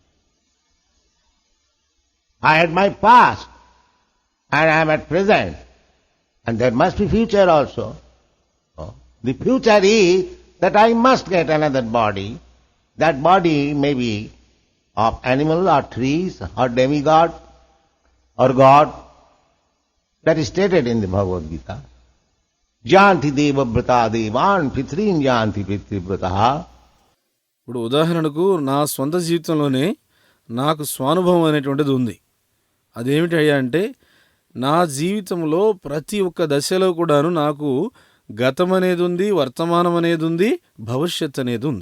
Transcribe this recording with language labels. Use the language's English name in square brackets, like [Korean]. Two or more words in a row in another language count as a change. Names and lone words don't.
[English] I had my past and I am at present, and there must be future also. The future is that I must get another body. That body may be of animal or trees or demigod or God. That is stated in the Bhagavad Gita. [Sanskrit] यान्ति देव व्रता देवान् पितॄन् यान्ति पितृव्रताः. [Telugu] ఇప్పుడు ఉదాహరణకు నా సొంత జీవితంలోనే నాకు స్వానుభవం అనేటువంటిది ఉంది. అదేమిటి అయ్యా అంటే, నా జీవితంలో ప్రతి ఒక్క దశలో కూడాను నాకు గతం అనేది ఉంది, వర్తమానం అనేది ఉంది, భవిష్యత్ అనేది ఉంది.